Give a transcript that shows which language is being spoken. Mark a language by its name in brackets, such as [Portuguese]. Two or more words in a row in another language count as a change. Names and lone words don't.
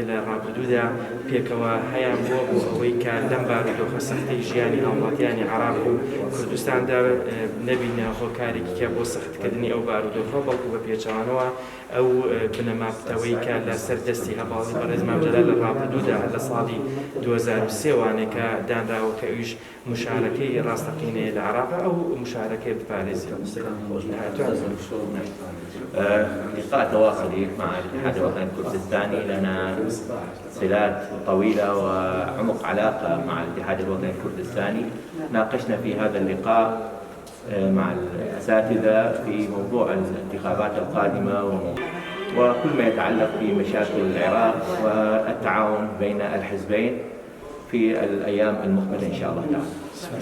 [Central Kurdish] لە ڕابردوودا پێکەوە هەیان بۆ ئەوەی کە لەم بارودۆخە سەختەی ژیانی هاوڵاتیانی عراق و کوردستاندا نەبینە هۆکارێکی کە بۆ سەختکردنی ئەو بارودۆخە بەڵکو بە پێچەوانەوە ئەو بنەماڵەوەی کە لە سەر دەستی هەباڵی بەڕێز مامجەلال لە ڕابردوودا لە ساڵی 2023 وانێکە دانراوە کە ئەویش مشارەکەی ڕاستەقینەیە لە عراق ئەو مشارەکەی بپارێزێت. [Arabic] لقاء تواصلي مع الاتحاد الوطني الكردستاني لنا صلات طويلة وعمق علاقة مع الاتحاد الوطني الكردستاني. ناقشنا في هذا اللقاء مع الأساتذة في موضوع الانتخابات القادمة وكل ما يتعلق بمشاكل العراق والتعاون بين الحزبين في الأيام المقبلة إن شاء الله تعالى.